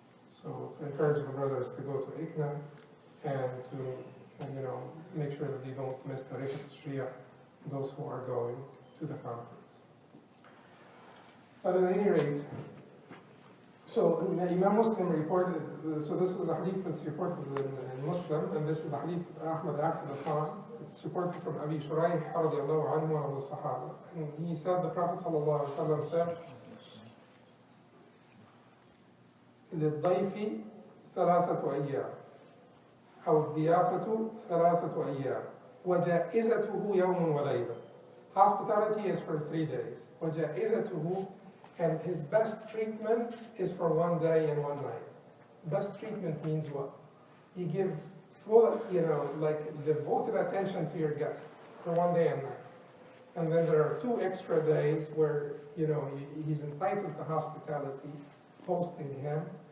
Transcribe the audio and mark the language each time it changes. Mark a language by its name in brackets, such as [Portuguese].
[English] So to encourage the brothers to go to ICNA and to make sure that they don't miss Tariq al-Tashri'ah, those who are going to the conference. But at any rate, so Imam Muslim reported, so this is the hadith that's reported in Muslim, and this is the hadith Ahmad acted upon. It's reported from Abi Shuraih radiallahu anhu, one of the Sahaba. And he said, the Prophet sallallahu alaihi wasallam said, [Arabic] للضيف ثلاثة أيام أو الضيافة ثلاثة أيام وجائزته يوم وليلة. [English] Hospitality is for 3 days. وجائزته, and his best treatment is for 1 day and 1 night. Best treatment means what? You give full, like devoted attention to your guest for 1 day and night. And then there are 2 extra days where, he's entitled to hospitality, hosting him.